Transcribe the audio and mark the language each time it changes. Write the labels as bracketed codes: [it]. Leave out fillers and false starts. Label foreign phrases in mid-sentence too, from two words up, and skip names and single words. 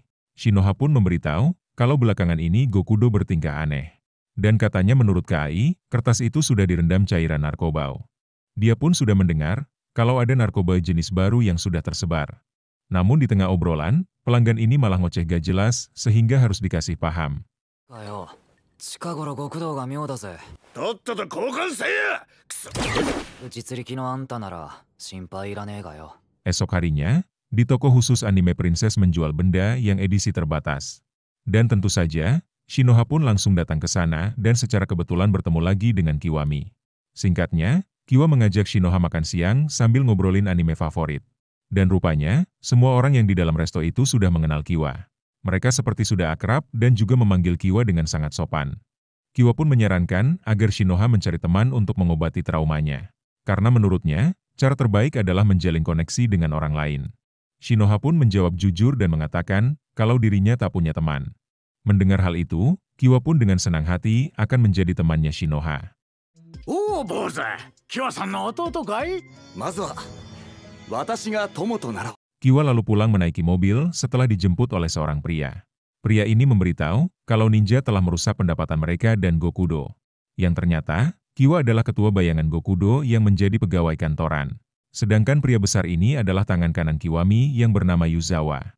[id] Shinoha pun memberitahu kalau belakangan ini Gokudo bertingkah aneh. Dan katanya menurut Kai, kertas itu sudah direndam cairan narkoba. Dia pun sudah mendengar kalau ada narkoba jenis baru yang sudah tersebar. Namun di tengah obrolan, pelanggan ini malah ngoceh gak jelas sehingga harus dikasih paham. [ja] 近頃極道が妙だぜ。とっとと交換せやくそ実力のあんたなら心配いらねえがよ。 [id] Esok harinya, di toko khusus anime Princess menjual benda yang edisi terbatas. Dan tentu saja, Shinoha pun langsung datang ke sana dan secara kebetulan bertemu lagi dengan Kiwami. Singkatnya, Kiwa mengajak Shinoha makan siang sambil ngobrolin anime favorit. Dan rupanya, semua orang yang di dalam resto itu sudah mengenal Kiwa. Mereka seperti sudah akrab dan juga memanggil Kiwa dengan sangat sopan. Kiwa pun menyarankan agar Shinoha mencari teman untuk mengobati traumanya. Karena menurutnya, cara terbaik adalah menjalin koneksi dengan orang lain. Shinoha pun menjawab jujur dan mengatakan kalau dirinya tak punya teman. Mendengar hal itu, Kiwa pun dengan senang hati akan menjadi temannya Shinoha. [ja] おお坊主、キワさんの弟かい？まずは私が友となろう。 [id] Kiwa lalu pulang menaiki mobil setelah dijemput oleh seorang pria. Pria ini memberitahu kalau ninja telah merusak pendapatan mereka dan Gokudo. Yang ternyata, Kiwa adalah ketua bayangan Gokudo yang menjadi pegawai kantoran. Sedangkan pria besar ini adalah tangan kanan Kiwami yang bernama Yuzawa.